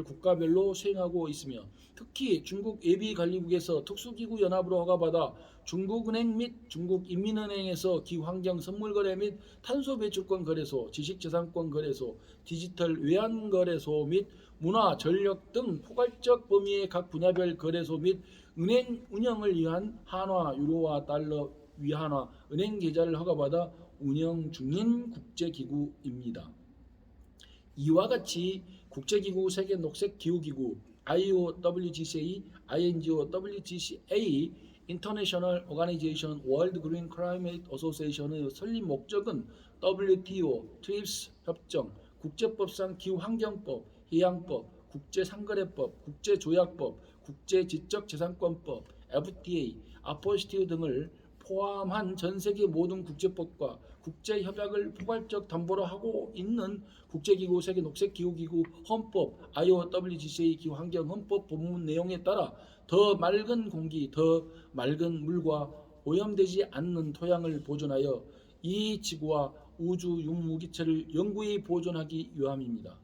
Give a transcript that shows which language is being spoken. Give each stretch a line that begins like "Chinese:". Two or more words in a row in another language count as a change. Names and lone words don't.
Korean: 국가별로 수행하고 있으며 특히 중국 예비관리국에서 특수기구 연합으로 허가받아 중국은행 및 중국인민은행에서 기후환경 선물거래 및 탄소배출권 거래소, 지식재산권 거래소, 디지털 외환 거래소 및 문화, 전력 등 포괄적 범위의 각 분야별 거래소 및 은행 운영을 위한 한화, 유로와 달러 위안화 은행 계좌를 허가받아 운영 중인 국제기구입니다. 이와 같이 국제기구 세계녹색기후기구 IOWGCA, INGO-WGCA International Organization World Green Climate Association의 설립 목적은 WTO, TRIPS 협정, 국제법상 기후환경법, 해양법, 국제상거래법, 국제조약법, 국제지적재산권법, FTA, 아포스티우 등을 포함한 전 세계 모든 국제법과 국제협약을 포괄적 담보로 하고 있는 국제기구 세계녹색기후기구 헌법 IOWGCA 기후환경헌법 본문 내용에 따라 더 맑은 공기, 더 맑은 물과 오염되지 않는 토양을 보존하여 이 지구와 우주 유무기체를 영구히 보존하기 위함입니다.